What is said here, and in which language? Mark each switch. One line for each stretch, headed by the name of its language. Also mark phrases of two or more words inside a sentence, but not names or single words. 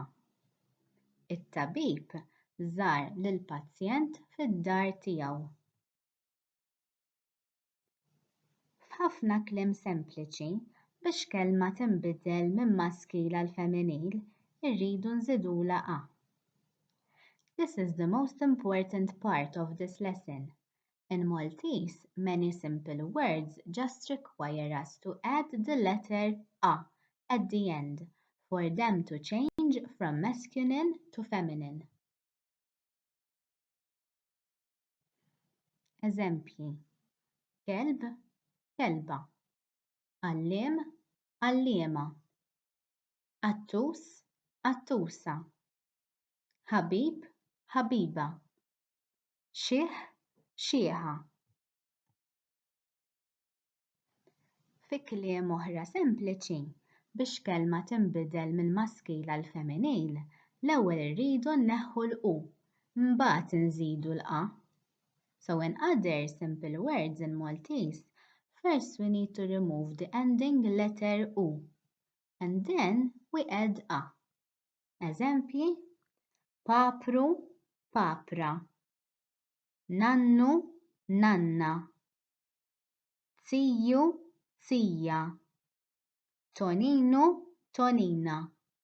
Maltese: It-tabib żar lill-pazjent fid-dar tiegħu. F'ħafna kliem sempliċi biex kelma tinbidel minn maskil għal femminil, irridu nżidula a.
English: This is the most important part of this lesson. In Maltese, many simple words just require us to add the letter a at the end for them to change from masculine to feminine.
Maltese: Eżempji: kelb, kelba. Għalliem, għalliema. Attus, attusa. Ħabib, ħabiba. Xieħ, xieħa. Fi kliem oħra sempliċi, biex kelma tinbidel mill-maskil għal femminil, l-ewwel irridu nneħħu l-u, mbagħad inżidu l-a.
English: So in other simple words in Maltese, first we need to remove the ending letter u, and then we add a.
Maltese: Eżempji: papru, papra. Nannu, nanna. Siju, sija. Toninu, tonina.